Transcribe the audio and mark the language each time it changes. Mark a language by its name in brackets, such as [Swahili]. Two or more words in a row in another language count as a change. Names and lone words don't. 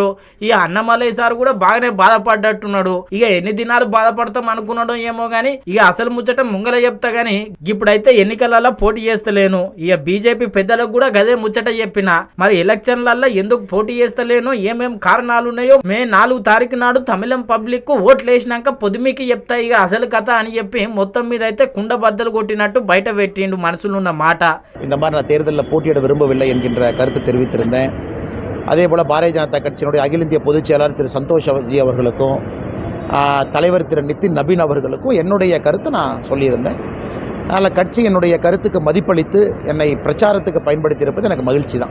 [Telugu] ఇక అన్నమలై సార్ కూడా బాగానే బాధపడ్డట్టున్నాడు. ఇక ఎన్ని దినాలు బాధపడతాం అనుకున్నాడో ఏమో గానీ ఇక అసలు ముచ్చట ముంగల చెప్తా గానీ ఇప్పుడైతే ఎన్నికలలో పోటీ చేస్తలేను. ఇక బీజేపీ పెద్దలకు కూడా గదే ముచ్చట చెప్పిన. మరి ఎలక్షన్లలో ఎందుకు పోటీ చేస్తలేను, ఏమేం కారణాలు ఉన్నాయో మే 4వ తారీఖు నాడు తమిళం పబ్లిక్ ఓట్లు వేసినాక పొద్దుమికి చెప్తా ఇక అసలు కథ అని చెప్పి మొత్తం మీద అయితే కుండ బద్దలు కొట్టినట్టు బయట పెట్టిండు మనసులున్న మాట. [Tamil] இந்த மாதிரி நான் தேர்தலில் போட்டியிட விரும்பவில்லை என்கின்ற கருத்து தெரிவித்திருந்தேன். அதே போல் பாரதிய ஜனதா கட்சியினுடைய அகில இந்திய பொதுச் செயலாளர் திரு சந்தோஷ் ஜி அவர்களுக்கும் தலைவர் திரு நிதின் நபீன் அவர்களுக்கும் என்னுடைய கருத்து நான் சொல்லியிருந்தேன். அதனால் கட்சி என்னுடைய கருத்துக்கு மதிப்பளித்து என்னை பிரச்சாரத்துக்கு பயன்படுத்தியிருப்பது எனக்கு மகிழ்ச்சி தான்.